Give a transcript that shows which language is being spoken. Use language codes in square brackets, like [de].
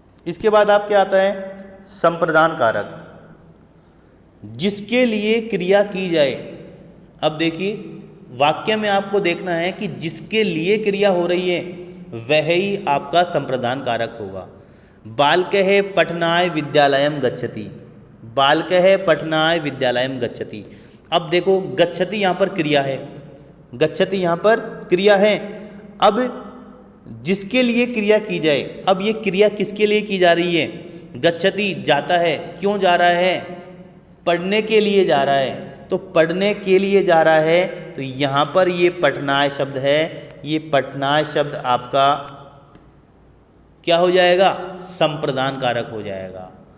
[hi] इसके बाद आपके आता है संप्रदान कारक। जिसके लिए क्रिया की जाए। अब देखिए, वाक्य में आपको देखना है कि जिसके लिए क्रिया हो रही है वह ही आपका संप्रदान कारक होगा। [sa] बालकः पठनाय विद्यालयम गच्छति, बालकः पठनाय विद्यालयम गच्छति। [hi] अब देखो, गच्छति यहाँ पर क्रिया है, गच्छति यहाँ पर क्रिया है। अब जिसके लिए क्रिया की जाए, अब ये क्रिया किसके लिए की जा रही है, गच्छति जाता है, क्यों जा रहा है, पढ़ने के लिए जा रहा है। तो पढ़ने के लिए जा रहा है, तो यहाँ पर ये पठनाय शब्द है, ये पठनाय शब्द आपका क्या हो जाएगा, संप्रदान कारक हो जाएगा।